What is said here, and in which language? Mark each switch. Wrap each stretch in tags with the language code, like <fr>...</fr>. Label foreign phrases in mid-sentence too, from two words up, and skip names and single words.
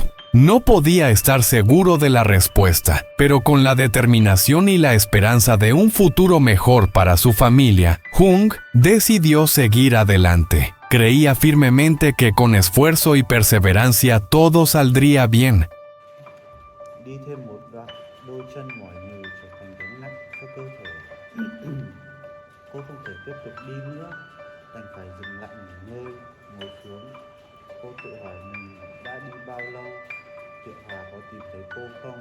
<es>No podía estar seguro de la respuesta, pero con la determinación y la esperanza de un futuro mejor para su familia, Jung decidió seguir adelante. Creía firmemente que con esfuerzo y perseverancia todo saldría bien.</es> <vi>Đi thêm một đoạn, đôi chân mỏi nhừ trở thành gánh nặng cho cơ thể. Cô không thể tiếp tục đi nữa, đành phải dừng lại nghỉ ngơi, ngồi xuống. Cô tự hỏi mình đã đi bao lâu, Triệu Hòa có tìm thấy cô không?</vi>